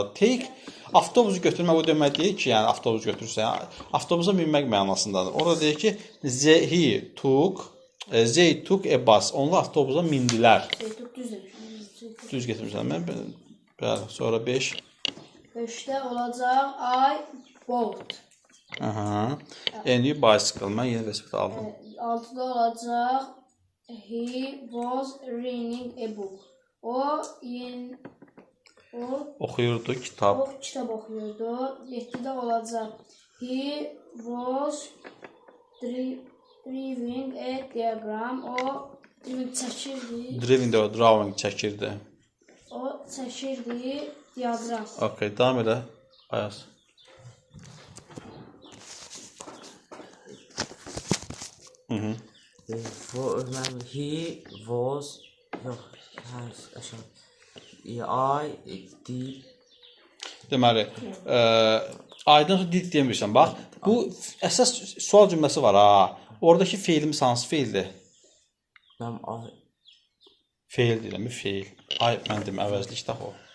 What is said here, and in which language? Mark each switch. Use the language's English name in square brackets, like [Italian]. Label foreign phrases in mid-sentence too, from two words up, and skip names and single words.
[Azerbaijani] Take, avtobusu götürmək o demək deyil ki, yəni avtobus götürürsən, avtobusa minmək mənasındadır. Orada deyir ki, [English] they took a bus. [Azerbaijani] Onlar avtobusa mindilər. Düz getirmişsən. Bəli, sonra 5. 5'də olacaq [English] I bought. Aha. A new bicycle. [Azerbaijani] Mən yeni velosiped aldım. [English] 6'da olacaq he was reading a book. [Azerbaijani] O Oxuyurdu kitab. kitab oxuyurdu. 7'də olacaq [English] he was drawing a diagram. [Azerbaijani] O çəkirdi. Drawing çəkirdi. O çəkirdi diagram. Okay, davam elə. Ayaz. [English] He was [Azerbaijani] yox, aşağı. [English] I did. [Azerbaijani] Deməli, aydın sonra did demirsən. Bax, bu əsas sual cümləsi var ha. Oradakı feilimiz hansı feildir? Mən Feil deyirəm, feil. Ay, mən demə, əvəzlikdə o.